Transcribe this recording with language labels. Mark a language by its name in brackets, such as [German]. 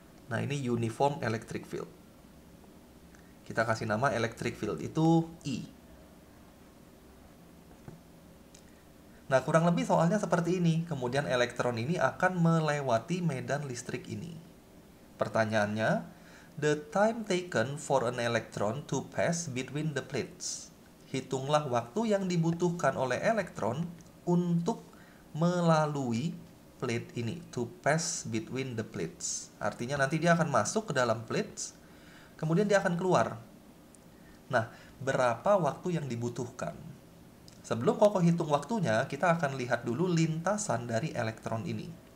[Indonesian] Nah, ini uniform electric field. Kita kasih nama electric field, itu E. Nah, kurang lebih soalnya seperti ini. Kemudian elektron ini akan melewati medan listrik ini. [English] Pertanyaannya, the time taken for an electron to pass between the plates. [Indonesian] Hitunglah waktu yang dibutuhkan oleh elektron untuk melalui plate ini, [English] to pass between the plates. [Indonesian] Artinya nanti dia akan masuk ke dalam plates, kemudian dia akan keluar. Nah, berapa waktu yang dibutuhkan? Sebelum Koko hitung waktunya, kita akan lihat dulu lintasan dari elektron ini.